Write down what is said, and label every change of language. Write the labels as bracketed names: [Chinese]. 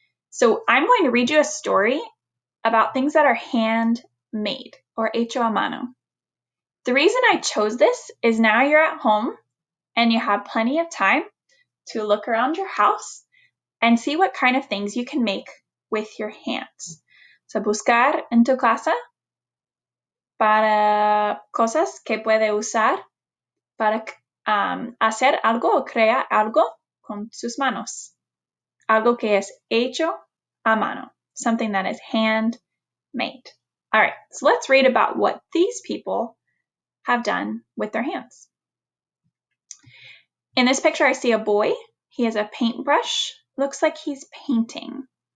[English] So I'm going to read you a story about things that are handmade or [Spanish] hecho a mano. [English] The reason I chose this is now you're at home and you have plenty of time to look around your house and see what kind of things you can make with your hands. [Spanish] So buscar en tu casa para cosas que puede usar para hacer algo o crear algo con sus manos. Algo que es hecho a mano. [English] Something that is handmade. All right, so let's read about what these people have done with their hands. In this picture, I see a boy. He has a paintbrush. Looks like he's painting.